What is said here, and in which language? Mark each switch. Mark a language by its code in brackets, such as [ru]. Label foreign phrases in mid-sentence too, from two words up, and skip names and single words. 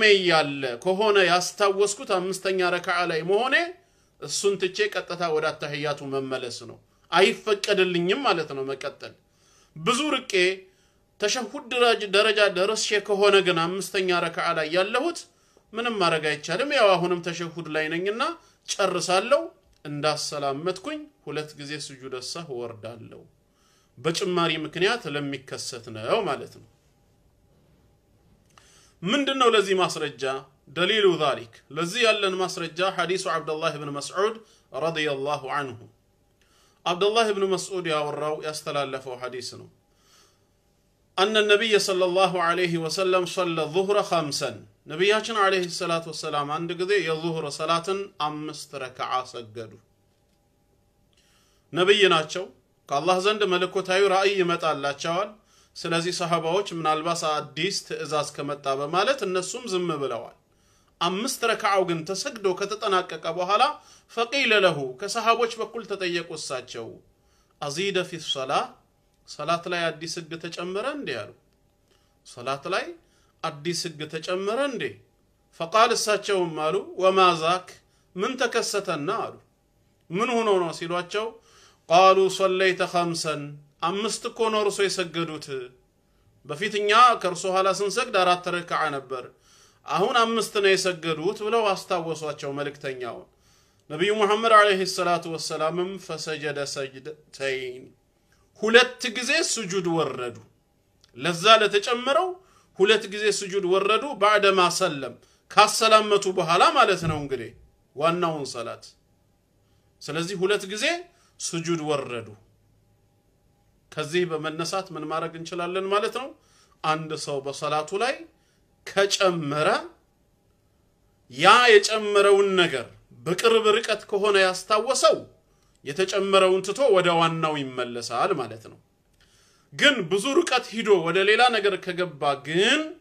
[am] ያለ ከሆነ ያስታወስኩት አምስተኛ ረካዓ ላይ መሆኔ እሱን ትቼ ቀጥታ ወደ አተህያቱ መመለስ ነው አይፈቀድልኝም ማለት ነው መቀጠል ብዙ ርቄ ተሸሁድ ደረጃ ደረስሼ ከሆነ ግን አምስተኛ ረካዓ ላይ ያለሁት ምንም ማድረግ አይቻልም ያው አሁንም ተሸሁድ ላይ ነኝና ጨርሳለሁ እንዳሰላመትኩኝ ሁለት ጊዜ [ar] سجود السهو [am] ወርዳለሁ በጭማሪ ምክንያት ለሚከሰት ነው ማለት ነው ምንድነው ለዚህ ማስረጃ [ar] دليل ذلك [am] ለዚህ ያለን ማስረጃ ሐዲሱ አብዱላህ ኢብኑ መስዑድ [ar] رضي الله عنه [am] አብዱላህ ኢብኑ መስዑድ ያወራው ያስተላለፈው ሐዲስ ነው [ar] أن النبي صلى الله عليه وسلم صلى الظهر خمسا [am] ነብያችን [ar] عليه الصلاة والسلام [am] አንድ ጊዜ የዙህር ሰላትን 5 ረካዓ ሰገዱ ነብይ ናቸው ከአላህ ዘንድ መለኮታዊ ራእይ ይመጣላቸዋል ስለዚህ ሰሃባዎች ምናልባት አዲስ ትእዛዝ ከመጣ በማለት እነሱም ዝም ብለዋል 5 ረካዓው ግን ተሰግዶ ከተጠናቀቀ በኋላ [ar] فقيل له [am] ከሰሃቦች በኩል ተጠየቁሳቸው [ar] أزيد في الصلاة [am] ሰላት ላይ አዲስ ህግ ተጨመረ እንዴ ያሉ ሰላት ላይ አዲስ ህግ ተጨመረ እንዴ فقال እሳቸውም አሉ [ar] وما ذاك [am] ምን ተከሰተና አሉ ምን ሆኖ ነው ሲሏቸው [ar] قالوا صليت خمسا [am] 5 እኮ ነው እርሶ የሰገዱት በፊትኛ ከርሶ ኋላ ስንሰግድ 4 ረካዓ ነበር አሁን 5 ነው የሰገዱት ብለው አስታወሷቸው መልእክተኛው ነብዩ መሐመድ [ar] عليه الصلاة والسلام فسجد سجدتين [am] ሁለት ጊዜ ስጁድ ወረዱ ለዛ ለተጨመረው ሁለት ጊዜ ስጁድ ወረዱ [ar] بعد ما سلم [am] ካሰላመቱ በኋላ ማለት ነው እንግዲህ ዋናውን ሰላት ስለዚህ ሁለት ጊዜ ስጁድ ወረዱ ከዚህ በመነሳት ምን ማድረግ እንችላለን ማለት ነው አንድ ሰው በሰላቱ ላይ ከጨመረ ያ የጨመረውን ነገር በቅርብ ርቀት ከሆነ ያስታወሰው የተጨመረውን ትቶ ወደ ዋናው ይመለሳል ማለት ነው ግን ብዙ ርቀት ሂዶ ወደ ሌላ ነገር ከገባ ግን